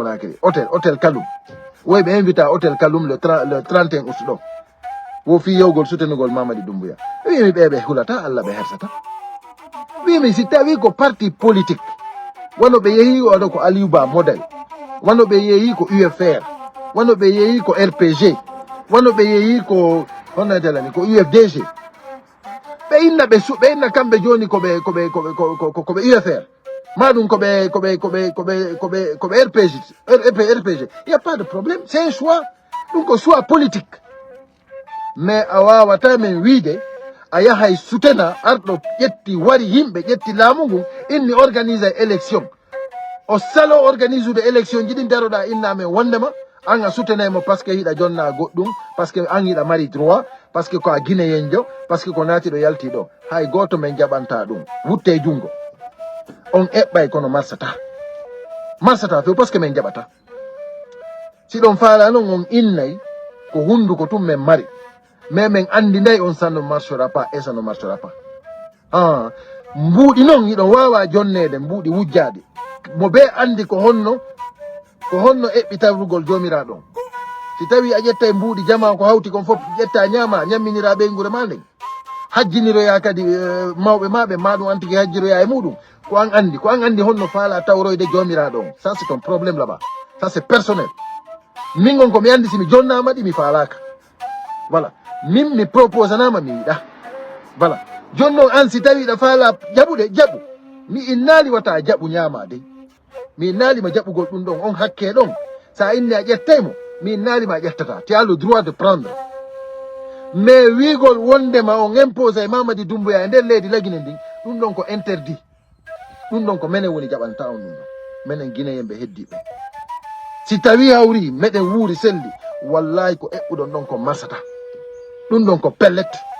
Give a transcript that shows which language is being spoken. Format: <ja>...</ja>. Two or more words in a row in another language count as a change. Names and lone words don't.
<ff>Conakry hôtel Kalum woyi ɓe invita hôtel Kalum</ff> <fr>le 31 août</fr> <ff>ɗo wo fi yewgol sutenugol Mamadi Doumbouya wimi ɓeɓe hulata Allah ɓe hersata wimi si tawi ko</ff> <fr>parti politique</fr> <ff>wono ɓe yeehi oɗo ko Aliou Ba modèle wono ɓe yeehi ko UFR wono ɓe yeehi ko RPG wono ɓe yeehi ko honnadelani ko UFDG ɓe inna kamɓe joni koɓe UFR maɗum koɓe RPG</ff> <fr>y a pas de problème c'est un choix</fr> <ff>ɗum ko</ff> <fr>choix politique</fr> <ff>mais a wawata men wiide a yahay sutena arɗo ƴetti wari yimɓe ƴetti laamu ngun inni</ff> <fr>organise élection</fr> <ff>o salo organise ude élection jiɗi daroɗa inna men wondema an a sutenemo</ff> <fr>par ce que</fr> <ff>hiɗa jonna goɗɗum</ff> <fr>par ce que</fr> <ff>an hiɗa mari droit</ff> <fr>par ce que</fr> <ff>ko a guinéyenjo</ff> <fr>par ce que</fr> <ff>ko naati ɗo yalti ɗo hay goto men jaɓanta ɗum wutte jungo on eɓɓay kono marsata few</ff> <fr>par ce que</fr> <ff>men jaɓata si ɗon faala noon on innay ko hunduko tum men mari mais men andi nday on</ff> <fr>ça ne marchera pas et ça ne marchera pas</fr> <ff>mbuuɗi noon hiɗon wawa jonnede mbuuɗi wujjaɗi mo be andi ko honno eɓɓitawrugol jomiraɗon si tawi a ƴetta e mbuuɗi jama ko hawti kon fof ƴetta ñama ñamminira ɓeygure ma nden hajjiniroya kadi mawɓe maɓe maɗum antiki hajjiroya e muɗum ko an andi honno faala tawroyde jomiraɗo on ça</ff> <fr>c'est un problème là-bas ça c'est personnel</fr> <ff>min on ko mi andi simi jonnama ɗi mi faalaka voilà min mi propose anama mi yiɗa voilà jonnon an si tawi ɗa faala jaɓude jaɓu mi innali wata jaɓu ñamade mi innalima jaɓugol ɗum ɗon on hakke ɗon sa inni a ƴettaymo mi innalima a ƴettata</ff> <fr>tu as le droit de prendre</fr> <ff>mais wigol wondema on impose e Mamadi Doumbouya e nder leydi lagine ndin ɗum ɗon ko interdit ɗum ɗon ko menen woni jaɓanta on ɗum ɗon menen guinéyemɓe heddiɓe si tawi hawri meɗen wuuri selli wallahi ko eɓɓuɗon ɗon ko marsata ɗum ɗon ko pellet</ff>